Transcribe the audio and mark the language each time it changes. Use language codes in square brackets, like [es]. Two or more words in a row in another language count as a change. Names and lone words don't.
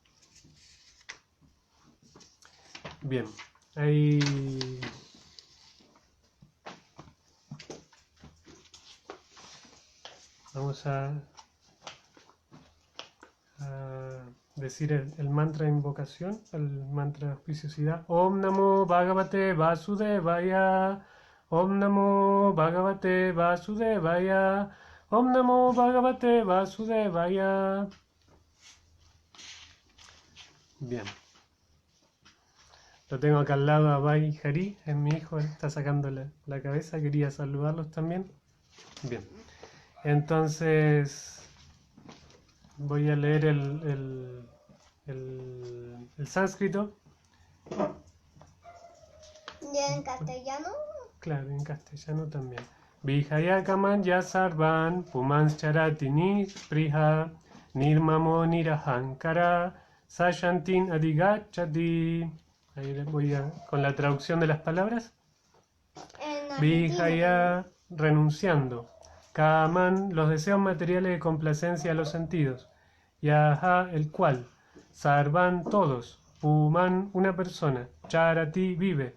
[es] Bien, ahí vamos a decir el mantra de invocación, el mantra de auspiciosidad. [sa] Om Namo Bhagavate Vasudevaya, Om Namo Bhagavate Vasudevaya. Om Namo Bhagavate Vasudevaya. [es] Bien. Lo tengo acá al lado a Bai Hari, es mi hijo, él está sacando la cabeza, quería saludarlos también. Bien. Entonces, voy a leer el sánscrito. ¿Y en castellano? Claro, en castellano también. [sa] Vijayakaman yasarvan pumans charati nispriha nirmamo nirahankara sashantin adigachati. [es] Ahí les voy con la traducción de las palabras. En Vijaya, renunciando. Kaman, los deseos materiales de complacencia a los sentidos. Yaha, el cual. Sarvan, todos. Puman, una persona. Charati, vive.